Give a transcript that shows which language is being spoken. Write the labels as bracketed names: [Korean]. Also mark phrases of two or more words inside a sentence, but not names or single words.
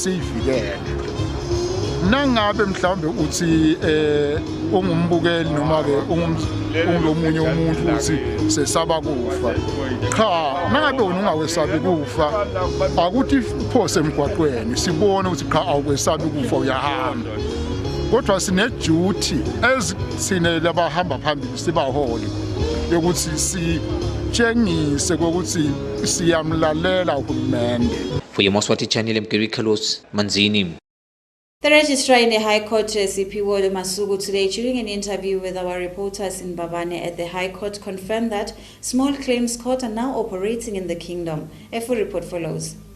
[Swati] siyivikele nangabe mhlawumbe uthi ungumbukeli noma-ke ungulomunye umuntu uthi sesaba kufa cha nangabe wena ungawesabi kufa akuthi uphose emgwaqweni sibone ukuthi cha awukwesabi kufa uyahamba kodwa sine-duty ezithine labahamba phambili sibaholi yokuthi sitshengise kokuthi siyamlalela uhulumende. [English] For Yemaswati channel, I'm Carlos Manzini. The registrar in the High Court, CP Ward Masugu, today during an interview with our reporters in Babane at the High Court, confirmed that small claims courts are now operating in the kingdom. A full report follows.